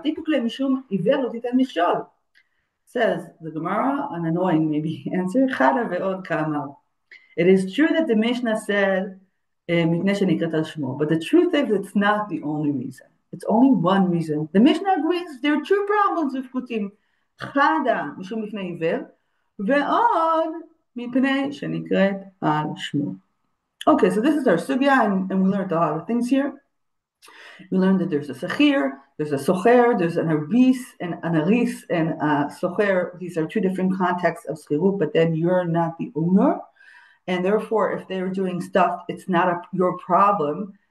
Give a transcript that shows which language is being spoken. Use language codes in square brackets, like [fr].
[en] Typically, [he] mishum iver lo titen mishol. [en] Says the Gemara, an annoying maybe answer. [he] Chada ve'od ka'amar. [en] It is true that the Mishnah said [he] mipnei shenikrat al shmo, [en] but the truth is it's not the only reason. It's only one reason. The Mishnah agrees there are two problems with Kutim. [he] חדה משום לפני עיוור, ועוד מפני שנקראת על שמו. [en] Okay, so this is our sugya, and we learned a lot of things here. We learned that there's a sachir, there's a socher, there's an aris and an aris, and a socher. These are two different contexts of schirut, but then you're not the owner, and therefore if they're doing stuff, it's not your problem.